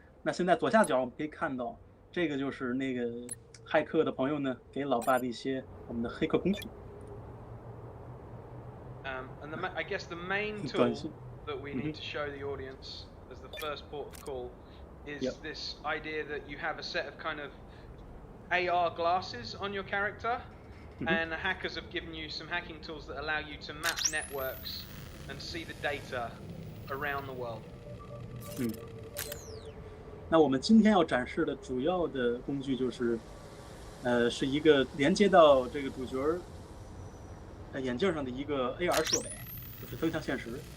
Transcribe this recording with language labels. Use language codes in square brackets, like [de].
[zh] 那现在左下角我们可以看到，这个就是那个骇客的朋友呢，给老爸的一些我们的黑客工具。 [en] And I guess the main tool that we need to show the audience as the first port of call is this idea that you have a set of kind of AR glasses on your character, and the hackers have given you some hacking tools that allow you to map networks and see the data around the world. [zh] 那我们今天要展示的主要的工具就是，是一个连接到这个主角眼镜上的一个 AR 设备，就是增强现实。